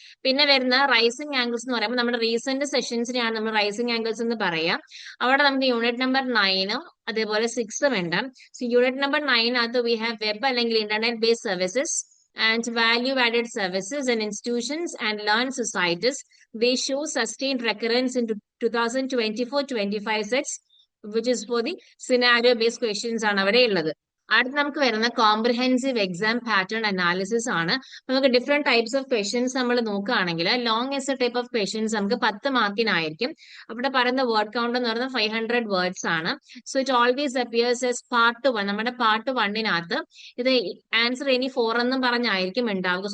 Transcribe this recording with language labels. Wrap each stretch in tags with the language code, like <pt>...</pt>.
<ml>പിന്നെ വരുന്ന rising angles എന്ന് പറയുമ്പോൾ നമ്മുടെ റീസെന്റ് സെഷൻസിനെയാണ് നമ്മൾ റൈസിംഗ് ആംഗിൾസ് എന്ന് പറയാം. അവിടെ നമുക്ക് യൂണിറ്റ് നമ്പർ 9ഉം അതേപോലെ 6ഉം ഉണ്ട്.</ml> <en>So unit number 9 we have web അല്ലെങ്കിൽ internet based services and value-added services and institutions and learned societies. They show sustained recurrence in 2024-25 sets, which is for the scenario-based questions</en> <ml>ആണ് അവിടെ ഉള്ളത്. അടുത്ത് നമുക്ക് വരുന്ന comprehensive exam pattern analysis ആണ്. നമുക്ക് different types of questions നമ്മൾ നോക്കുകയാണെങ്കിൽ long S type of questions നമുക്ക് 10 മാർക്കിനായിരിക്കും. അവിടെ പറയുന്ന വേർഡ് കൗണ്ട് എന്ന് പറയുന്നത് 500 വേർഡ്സ് ആണ്.</ml> <en>So it always appears as part 1.</en> <ml>നമ്മുടെ പാർട്ട് 1-നകത്ത് ഇത് ആൻസർ എനി 4 എന്നും പറഞ്ഞായിരിക്കും ഉണ്ടാവുക.</ml>